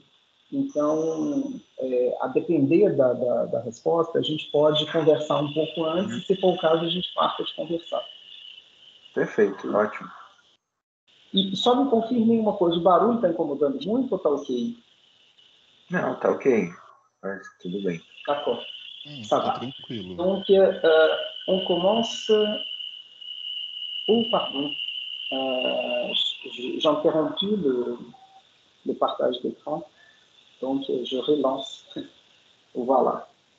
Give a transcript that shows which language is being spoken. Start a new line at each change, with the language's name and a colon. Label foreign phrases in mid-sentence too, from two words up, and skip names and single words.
Portuguese: Então, a depender da resposta, a gente pode conversar um pouco antes, e se for o caso, a gente marca de conversar. Perfeito, ótimo. E só me confirmem uma coisa, o barulho está incomodando muito ou está ok? Não, tá ok. Mas tudo bem.
French: D'accord. Ça
Portuguese: Tá
French: va.
Portuguese: tranquilo.
French: Donc, on commence... Oh, pardon. J'ai interrompu le partage d'écran. Donc, je relance. Voilà.